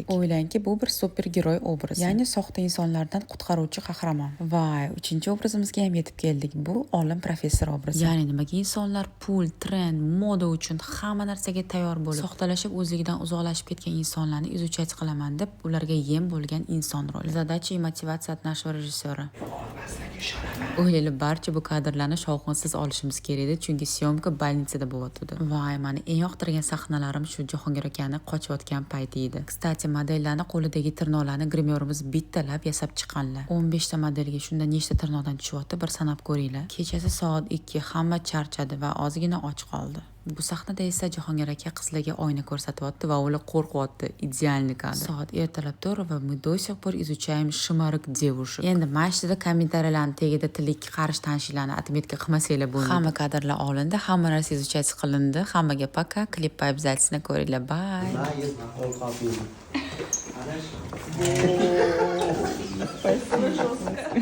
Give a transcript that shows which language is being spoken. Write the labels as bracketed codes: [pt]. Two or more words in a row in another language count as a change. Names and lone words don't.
[uz] O'ylangki, bu bir supergiroy obrazi. Ya'ni soxta insonlardan qutqaruvchi qahramon. Va uchinchi obrazimizga ham yetib keldik. Bu olim professor obrazi. Ya'ni nimaga insonlar pul, trend, moda uchun hamma narsaga tayyor bo'lib, soxtalashib o'zligidan uzoqlashib ketgan insonlarni izuchat qilaman deb, ularga yem bo'lgan inson roli. [ru] Задача и мотивация нашего режиссёра. [uz] O'ylaylik, barcha bu kadrlarni shovqinsiz olishimiz kerak edi, chunki syomka больницада bo'layotdi. Voy, meni eng yoqtirgan sahnalarim shu Jahongir akani qochayotgan payti edi. Kstati, modellarni qo'lidagi tirnoqlarni grimyorimiz bittalab yasab chiqqanlar. 15 ta modelga shunda nechta tirnoqdan tushyapti, bir sanab ko'ringlar. Kechasi soat 2 hamma charchadi va ozgina och qoldi. Bu sahnada esa Jahongir aka qizlarga oyna ko'rsatyapti va ular qo'rqyapti. Idealniy kadr. Soat ertalab 4 va [ru] мы до сих пор изучаем шимарок девушек. [uz] Endi mashtada kommentariyalarni tagida tillik qarish tanishlarni отметка qilmasanglar bo'ladi. Hamma kadrlar olindi, hamma narsa izuchat qilindi. Hammaga пока. Klip обязательно ko'ringlar. [en] Bye. [ru] Спасибо.